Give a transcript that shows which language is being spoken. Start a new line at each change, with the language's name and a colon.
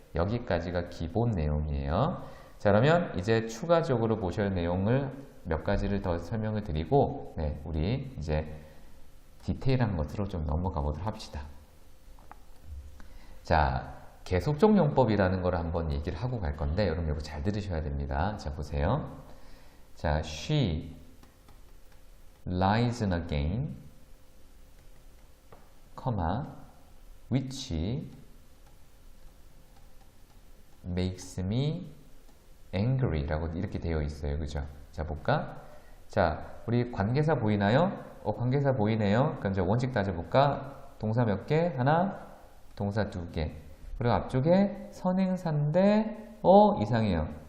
Korean: 여기까지가 기본 내용이에요. 자, 그러면 이제 추가적으로 보셔야 할 내용을 몇 가지를 더 설명을 드리고, 네, 우리 이제 디테일한 것으로 좀 넘어가 보도록 합시다. 자, 계속적 용법이라는 걸 한번 얘기를 하고 갈 건데, 여러분 이거 잘 들으셔야 됩니다. 자, 보세요.
English: 자, she lies again, which makes me
Korean: angry라고 이렇게 되어 있어요. 그죠? 자, 볼까? 자, 우리 관계사 보이나요? 관계사 보이네요. 그럼 이제 원칙 따져볼까? 동사 몇 개? 하나, 동사 두 개. 그리고 앞쪽에 선행사인데, 이상해요.